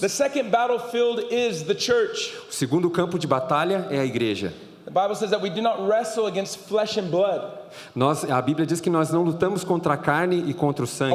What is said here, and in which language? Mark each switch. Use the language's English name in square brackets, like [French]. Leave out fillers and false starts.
[English] The second battlefield is the church. [Portuguese] O segundo campo de batalha é a igreja. [English] The Bible says that we do not wrestle against flesh and blood. [Portuguese] A Bíblia diz que nós não lutamos contra a carne e contra o sangue.